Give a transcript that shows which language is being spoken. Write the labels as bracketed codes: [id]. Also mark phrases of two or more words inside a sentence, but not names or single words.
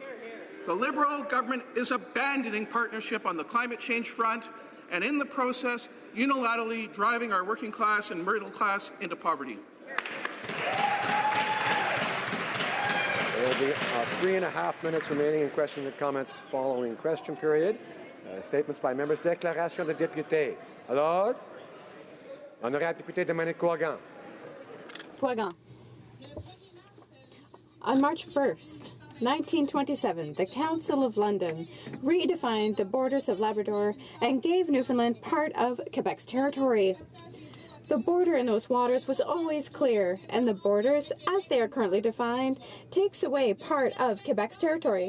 [en] The Liberal government is abandoning partnership on the climate change front and in the process unilaterally driving our working class and middle class into poverty. There will be 3.5 minutes remaining in questions and comments following question period. Statements by members. [fr] Déclaration de député. Alors, honorable député Dominique Couagan. Couagan. [en] On March 1st, 1927, the Council of London redefined the borders of Labrador and gave Newfoundland part of Quebec's territory. The border in those waters was always clear, and the borders, as they are currently defined, takes away part of Quebec's territory.